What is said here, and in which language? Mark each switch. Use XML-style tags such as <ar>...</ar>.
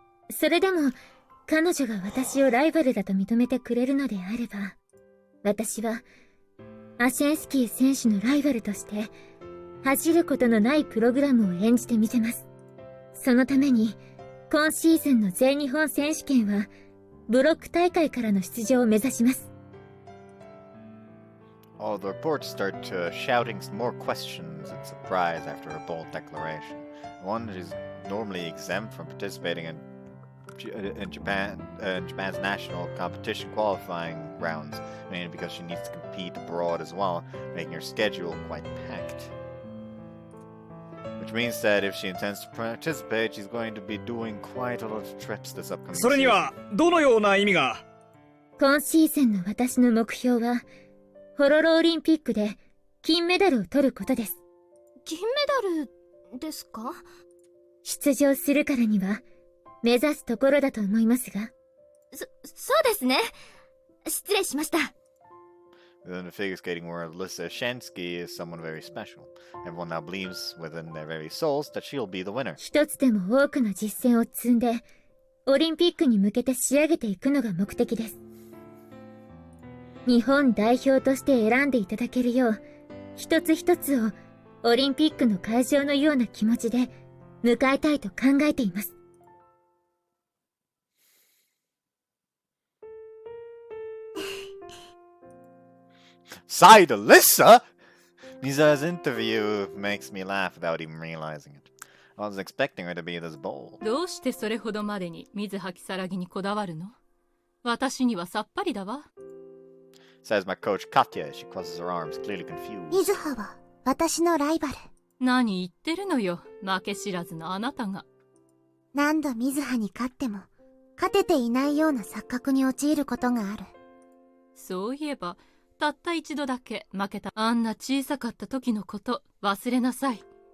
<ja>それでも彼女が私をライバルだと認めてくれるのであれば、私はアシェンスキー選手のライバルとして走ることのないプログラムを演じてみせます。そのために今シーズンの全日本選手権はブロック大会からの出場を目指します。</ja> <en>All the reporters start shouting some more questions in surprise after her bold declaration. One is normally exempt from participating in Japan's national competition qualifying rounds, mainly because she needs to compete abroad as well, making her schedule quite packed. Which means that if she intends to participate, she's going to be doing quite a lot of trips this upcoming</en> <ja>それに</ja> <en>season.</en> <ja>はどのような意味が？今シーズンの私の目標は、ホロロオリンピックで金メダルを取ることです。金メダルですか？出場するからには、目指すところだと思いますが。そうですね。失礼しました。</ja> <en>Within the figure skating world, Lisa Shensky is someone very special. Everyone now believes within their very souls that she'll be the winner.</en> <ja>一つでも多くの実践を積んで、オリンピックに向けて仕上げていくのが目的です。日本代表として選んでいただけるよう、一つ一つをオリンピックの会場のような気持ちで迎えたいと考えています。</ja> <en>Side Alyssa? Mizuha's interview makes me laugh without even realizing it. I wasn't expecting her to be this bold.</en> <ja>どうしてそれほどまでに水はきさらぎにこだわるの？私にはさっぱりだわ。</ja> <en>Says my coach Katya as she crosses her arms, clearly confused.</en> <ja>水葉は私のライバル。何言ってるのよ、負け知らずのあなたが。何度水葉に勝っても、勝てていないような錯覚に陥ることがある。そういえば、たった一度だけ負けたあんな小さかった時のこと忘れなさい。</ja>